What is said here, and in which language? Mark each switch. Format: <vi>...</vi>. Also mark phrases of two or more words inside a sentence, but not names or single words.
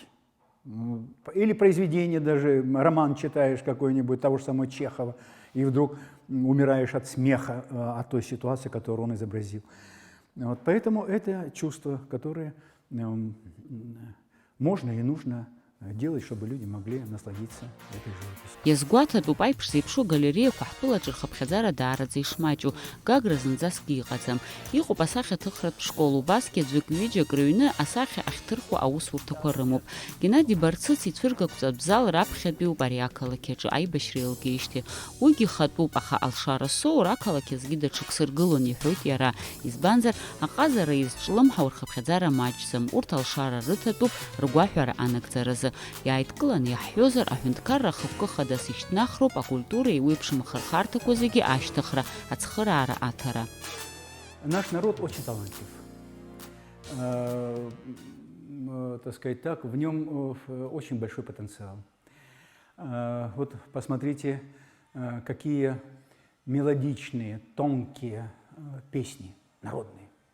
<ru>Или произведение даже, роман читаешь какой-нибудь, того же самого Чехова, и вдруг умираешь от смеха от той ситуации, которую он изобразил. Вот, поэтому это чувство, которое можно и нужно делать, чтобы люди могли насладиться этой живописью.</ru> <ab>Иазгәаҭатәуп аиԥш зеиԥшу галереиақәа ҳтәылаҿы рхыԥхьаӡара даараӡа ишмаҷу, гагра зынӡаск иҟаӡам. Иҟоуп асахьаҭыхратә школ, убасгьы аӡәык-ҩыџьак рыҩны асахьа ахьҭырхуа аусурҭақәа рымоуп. Геннади Барцыц ицәыргақәҵатә зал раԥхьатәиуп ари ақалақь аҿы аибашьра еилгеижьҭеи. Уигьы хатәуп, аха Алшара Соур ақалақь азгьы даҽак сыргылон, иҳәоит иара. Избанзар, аҟазара изҿлымҳау рхыԥхьаӡара маҷӡам. Урҭ Алшара рыҭатәуп ргәаҳәара анагӡаразы. Иааидкылан иаҳҳәозар, аҳәынҭқарра ахықәкы хадас ишьҭнахроуп акультура еиуеиԥшым ахырхарҭақәа зегьы ашьҭыхра, ацхыраара аҭара.</ab> <ru>Наш народ очень талантлив. Так сказать так, в нем очень большой потенциал. Вот посмотрите, какие мелодичные, тонкие песни народные.</ru>